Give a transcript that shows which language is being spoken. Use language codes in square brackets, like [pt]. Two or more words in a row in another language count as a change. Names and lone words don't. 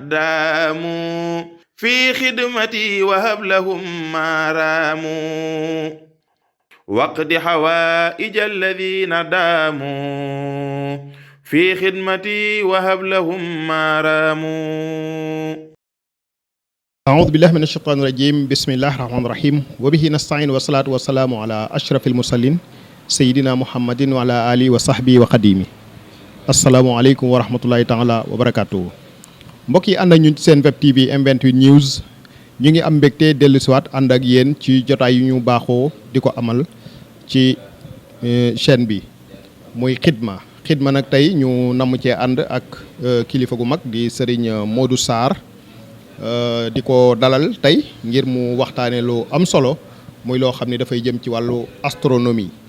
[ar] داموا في خدمتي وهب لهم ما راموا وقد حوائج الذين داموا في خدمتي وهب لهم ما راموا. أعوذ بالله من الشيطان الرجيم بسم الله الرحمن الرحيم وبه نستعين والصلاة والسلام على أشرف المرسلين سيدنا محمد وعلى آله وصحبه وخديمه. السلام عليكم ورحمة الله تعالى وبركاته. [wo] mbokk yi ànd ak ñun ci seen [en] web tv [wo] M28 News ñu ngi am mbégte dellu siwaat ànd ak yéen ci jotaay yu ñu baaxoo di ko amal ci chaîne bi muy xidma nag tey ñu namm cee ànd ak kilifa gu mag di Serigne Modou Sarr di ko dalal tey ngir mu waxtaane lu am solo muy loo xam ne dafay jëm ci wàllu astronomie